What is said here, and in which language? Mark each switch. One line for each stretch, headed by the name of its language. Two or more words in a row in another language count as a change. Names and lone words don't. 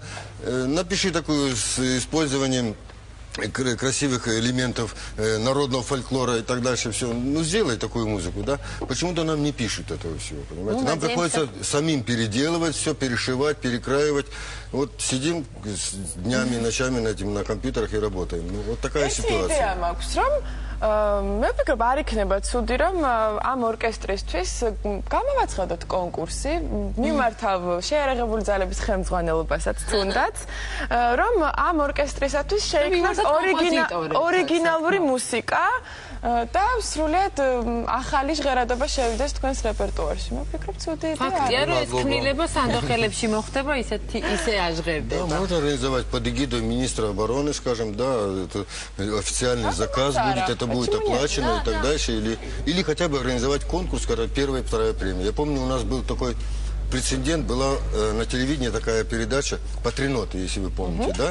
Russian: Напиши такую с использованием красивых элементов народного фольклора и так дальше, все. Ну, сделай такую музыку, да? Почему-то нам не пишут этого всего, понимаете? Нам приходится самим переделывать, все перешивать, перекраивать. Вот сидим днями, ночами на компьютерах и работаем. Ну, вот такая ситуация.
Georgian: მე ვფიქრობ არ იქნება ცუდი რომ ამ ორკესტრისთვის გამოვაცხადოთ კონკურსი მიმართავ შეერაღებული ძალების ხელმძღვანელობასაც თუნდაც რომ ამ ორკესტრისათვის შეიქმნას ორიგინალური მუსიკა და სრულიად ახალი ჟღერადობა შევიდეს თქვენს რეპერტუარში. მე ვფიქრობ ცუდი იდეაა. ფაქტია რომ ეს ქმნილება სანდოხელებში მოხდება ისე აჟღერდება.
Russian: Можно организовать под эгидой министра обороны, скажем, да, это официальный заказ будет, это будет оплачено и так дальше, или хотя бы организовать конкурс, когда первая и вторая премия. Я помню, у нас был такой прецедент, была на телевидении такая передача «Патриноты», если вы помните, да?